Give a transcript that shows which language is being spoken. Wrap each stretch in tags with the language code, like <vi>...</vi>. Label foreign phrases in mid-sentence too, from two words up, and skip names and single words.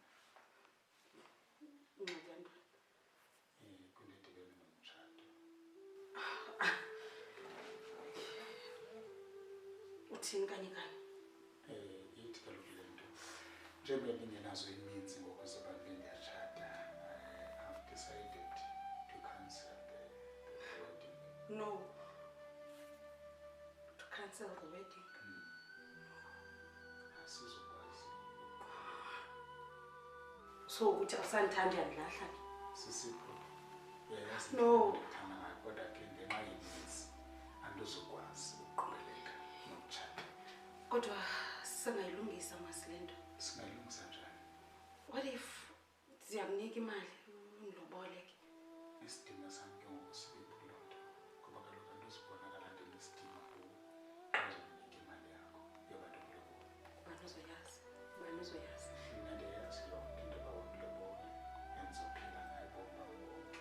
<xh>Ngiyanda. Kwinto edibene nomtshato. Uthini kanye kanye? Ithi kaloku le nto njengoba ndingenazo ininzi ngoku zoba ndiyatshata,</xh> <en>I've decided to cancel the wedding. No. To cancel the wedding.</en> <xh>Asizokwazi. So uthi awusandithandi yandilahla ke? Sisipho.</xh> <en>No.</en> <xh>Ndithanda ngayo kodwa ke ngenxa yeninzi andizokwazi ukuqhubeleka nomtshato. Kodwa singayilungisa masilento. Singayilungisa njani?</xh> <en>What if</en> <xh>siyakunika imali undiloboleke? Isidima sami ke ngoku sibe kuloo nto ngoba kaloku andizibonakala ndinesidima kuwo xa uzokunika imali yakho yobantu kulobola. Ubani uzoyazi? Ubani uzoyazi? Mna ndiyayazi yonke into yoba undilobola endizophila ngayo ubomi bam bonke.</xh>